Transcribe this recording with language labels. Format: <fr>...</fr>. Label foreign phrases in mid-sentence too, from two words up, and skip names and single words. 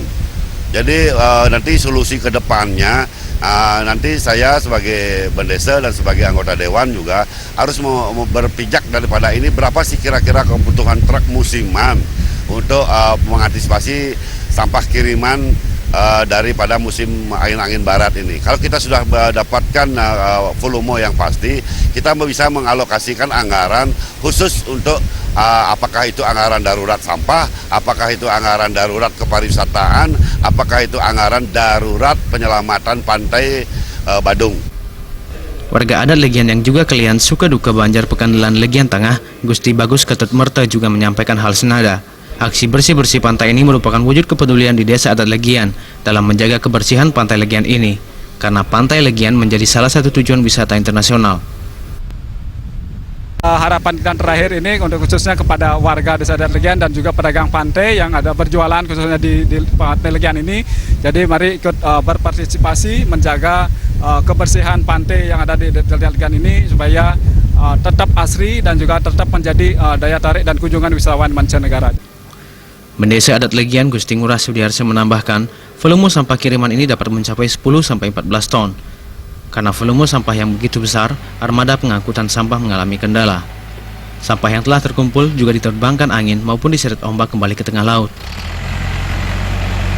<id>Jadi nanti solusi ke depannya, nanti saya sebagai bendesa dan sebagai anggota dewan juga harus berpijak daripada ini berapa sih kira-kira kebutuhan truk musiman untuk mengantisipasi sampah kiriman daripada musim angin-angin barat ini. Kalau kita sudah mendapatkan volume yang pasti, kita bisa mengalokasikan anggaran khusus untuk apakah itu anggaran darurat sampah, apakah itu anggaran darurat kepariwisataan, apakah itu anggaran darurat penyelamatan pantai Badung. Warga adat Legian yang juga kalian suka duka banjir Pekandelan Legian Tengah, Gusti Bagus Ketut Merta juga menyampaikan hal senada. Aksi bersih-bersih pantai ini merupakan wujud kepedulian di desa adat Legian dalam menjaga kebersihan pantai Legian ini, karena pantai Legian menjadi salah satu tujuan wisata internasional. Harapan kita terakhir ini untuk khususnya kepada warga desa adat Legian dan juga pedagang pantai yang ada berjualan khususnya di pantai Legian ini. Jadi mari ikut berpartisipasi menjaga kebersihan pantai yang ada di desa adat Legian ini supaya tetap asri dan juga tetap menjadi daya tarik dan kunjungan wisatawan mancanegara. Bendesa adat Legian Gusti Ngurah Sudiarso menambahkan, volume sampah kiriman ini dapat mencapai 10-14 ton. Karena volume sampah yang begitu besar, armada pengangkutan sampah mengalami kendala. Sampah yang telah terkumpul juga diterbangkan angin maupun diseret ombak kembali ke tengah laut.</id>